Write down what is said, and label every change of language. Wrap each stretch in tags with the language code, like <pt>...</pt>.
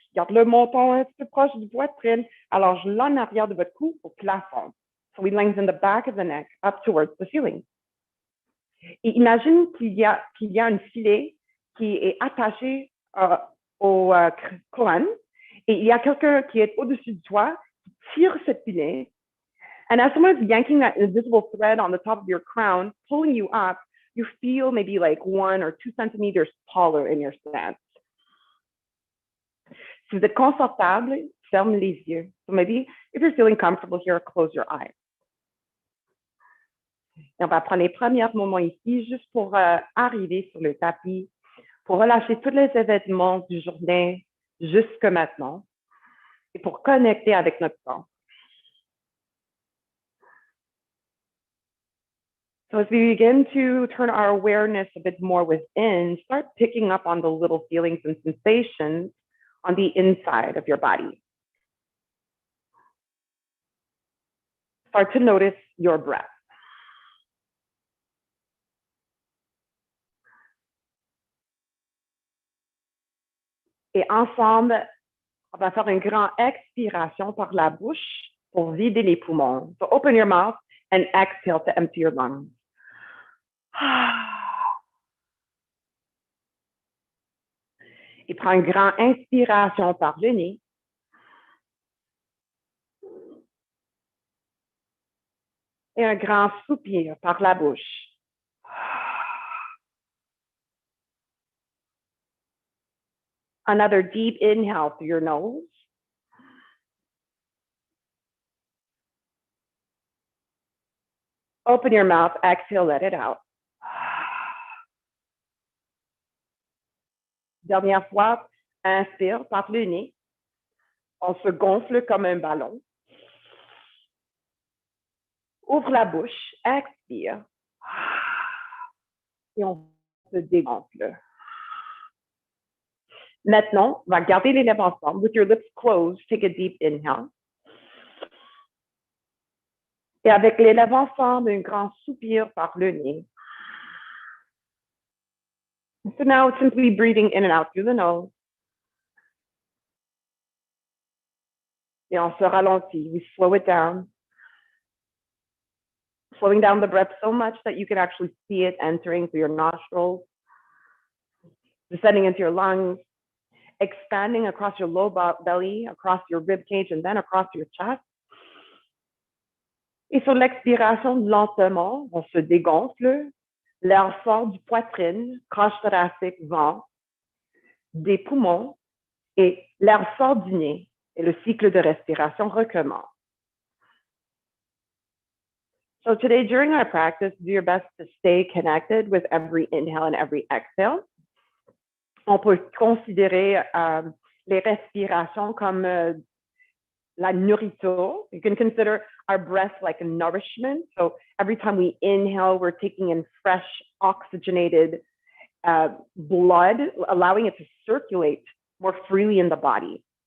<fr>Garde le menton un petit peu proche du poitrine, allonge l'en arrière de votre cou au plafond.</fr> <en>So we lengthen the back of the neck up towards the ceiling.</en> <fr>Et imagine qu'il y a un filet qui est attaché au couronne et il y a quelqu'un qui est au-dessus de toi qui tire ce filet.</fr> <en>And as someone is yanking that invisible thread on the top of your crown, pulling you up, you feel maybe like 1 or 2 centimeters taller in your stance.</en> <fr>Si vous êtes confortable, ferme les yeux.</fr> <en>So maybe if you're feeling comfortable here, close your eyes.</en> <fr>Et on va prendre les premiers moments ici juste pour arriver sur le tapis, pour relâcher tous les événements du journée jusque maintenant et pour connecter avec notre corps.</fr> <en>So as we begin to turn our awareness a bit more within, start picking up on the little feelings and sensations on the inside of your body. Start to notice your breath.</en> <fr>Et ensemble, on va faire une grande expiration par la bouche pour vider les poumons.</fr> <en>So open your mouth and exhale to empty your lungs.</en> <fr>Et prends une grande inspiration par le nez. Et un grand soupir par la bouche.</fr> <en>Another deep inhale through your nose. Open your mouth, exhale, let it out.</en> <fr>Dernière fois, inspire par le nez. On se gonfle comme un ballon. Ouvre la bouche, expire. Et on se dégonfle. Maintenant, on va garder les lèvres ensemble.</fr> <en>With your lips closed, take a deep inhale.</en> <fr>Et avec les lèvres ensemble, un grand soupir par le nez.</fr> <en>So now it's simply breathing in and out through the nose.</en> <fr>Et on se ralentit.</fr> <en>We slow it down. Slowing down the breath so much that you can actually see it entering through your nostrils, descending into your lungs, expanding across your low belly, across your rib cage, and then across your chest.</en> <fr>Et sur l'expiration, lentement, on se dégonfle. L'air sort du poitrine, crâne thoracique, ventre, des poumons, et l'air sort du nez. Et le cycle de respiration recommence.</fr> <en>So today, during our practice, do your best to stay connected with every inhale and every exhale.</en> <fr>On peut considérer les respirations comme la nourriture.</fr> <en>You can consider our breath like a nourishment. So every time we inhale, we're taking in fresh, oxygenated blood, allowing it to circulate more freely in the body.</en>